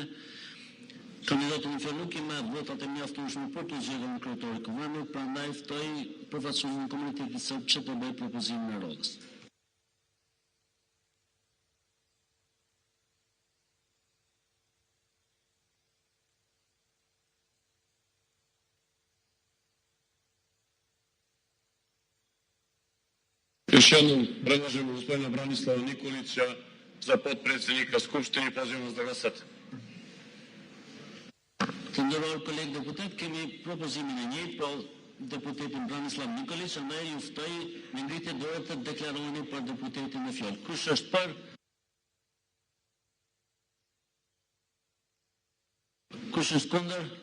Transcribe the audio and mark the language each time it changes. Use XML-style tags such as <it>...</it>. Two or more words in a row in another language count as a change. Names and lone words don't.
<sq>Kandidati në fjalë nuk i merr votat e mjaftueshme për të zgjedhur kryetar të Kuvendit, prandaj ftoi përfaqësuesin e komunitetit serb që të bëjë propozimin e Rodhës.</sq> <sr>Još jednom predlažemo gospodina Branislava Nikolića za potpredsjednika Skupštine i pozivam vas da glasate.</sr> <sq>Të nderuar kolegë deputet, kemi propozimin e njëjtë, pra deputetin Branislav Nikolić, andaj ju ftoj me ngritje dorë të deklaroheni për deputetin në fjalë. Kush është për? Kush është kundër?</sq>